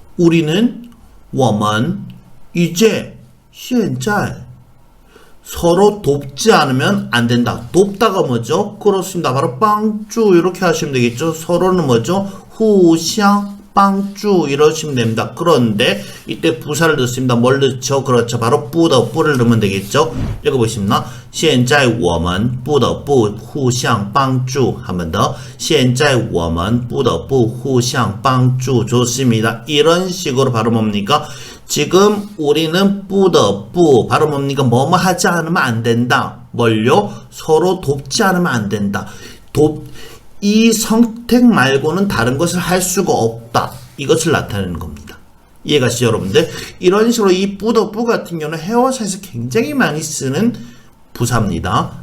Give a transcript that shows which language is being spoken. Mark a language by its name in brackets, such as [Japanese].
[Korean] 우리는 我们 이제 现在 서로 돕지 않으면 안 된다. 돕다가 뭐죠? 그렇습니다. 바로 帮助 이렇게 하시면 되겠죠. 서로는 뭐죠? [Chinese] 互相帮助 [Korean] 이러시면 됩니다. 그런데 이때 부사를 넣습니다. 뭘 넣죠? 그렇죠. 바로 不的 不를 넣으면 되겠죠. 읽어보십니다. [Chinese] 现在我们不得不互相帮助 [Korean] 한 번 더. [Chinese] 现在我们不得不互相帮助 [Korean] 좋습니다. 이런 식으로 바로 뭡니까? 지금 우리는 不得不 바로 뭡니까? 뭐뭐 하지 않으면 안 된다. 뭘요? 서로 돕지 않으면 안 된다. 이 선택 말고는 다른 것을 할 수가 없다. 이것을 나타내는 겁니다. 이해가시죠, 여러분들? 이런 식으로 이 不得不 같은 경우는 회화사에서 굉장히 많이 쓰는 부사입니다.